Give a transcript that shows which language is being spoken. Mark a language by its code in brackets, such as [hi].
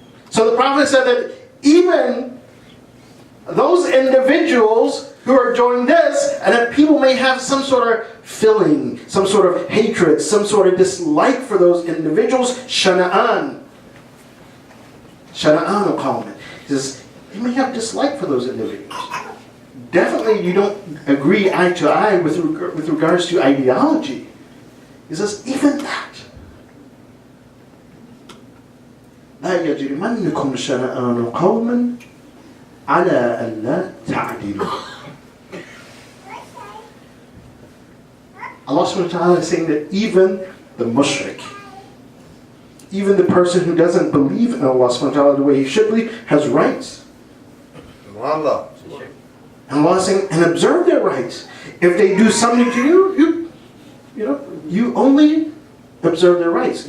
[en] So the Prophet said that even those individuals who are doing this, and that people may have some sort of feeling, some sort of hatred, some sort of dislike for those individuals, shana'an qawman. He says, you may have dislike for those individuals. Definitely you don't agree eye to eye with regards to ideology. He says, even that. [ar] لا يجرمنكم شنآن قوم على ألا تعدلوا. [en] Allah subhanahu wa ta'ala is saying that even the mushrik, even the person who doesn't believe in Allah subhanahu wa ta'ala the way he should believe, has rights. Allah. And Allah is saying, and observe their rights. If they do something to you only observe their rights.